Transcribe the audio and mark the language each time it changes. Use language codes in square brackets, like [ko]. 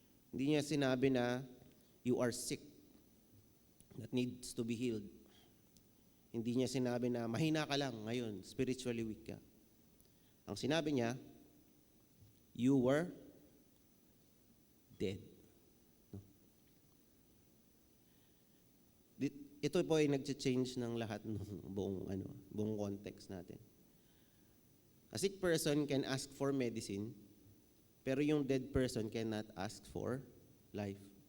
[tl] Hindi niya sinabi na [en] you are sick that needs to be healed. [tl] Hindi niya sinabi na mahina ka lang ngayon, [en] spiritually weak [tl] ka. Ang sinabi niya, [en] you were dead. No? [tl] Ito po ay nag-change ng lahat ng buong context natin. [en] A sick person can ask for medicine, [tl] pero yung [en] dead person cannot ask for life.